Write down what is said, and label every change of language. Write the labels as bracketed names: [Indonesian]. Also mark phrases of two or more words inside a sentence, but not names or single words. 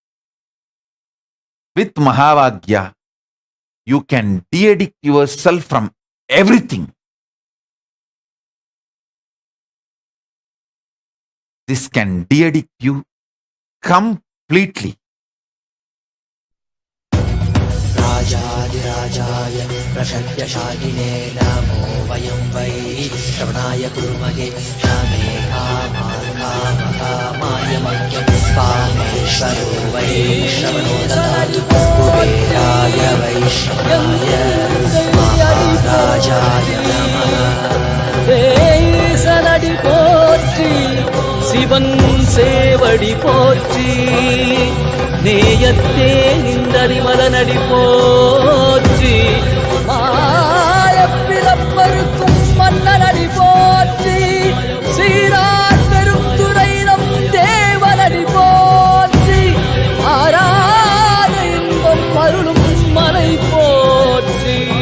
[English] With Mahavagya, you can de-addict yourself from everything. This can de-addict you completely. [Sanskrit] राजाधिराजाय प्रषत्यशालिने नमो वयं वै श्रवणाय कुर्महे नमे कामाय मह्यं कामेश्वरो वै श्रवणो ददातु कुबेराय वैष्णवाय महाराजाय नमः [Tamil] சலடி போற்றி சிவன் சேவடி போற்றி நேயத்தே நின்றறிமலனடி போற்றி மாயப்பிறப்பருக்கும் மன்னனடி போற்றி சீரார் பெருந்துரை நம் தேவனடி போற்றி ஆராத இன்பம் அருளும் மலை போற்றி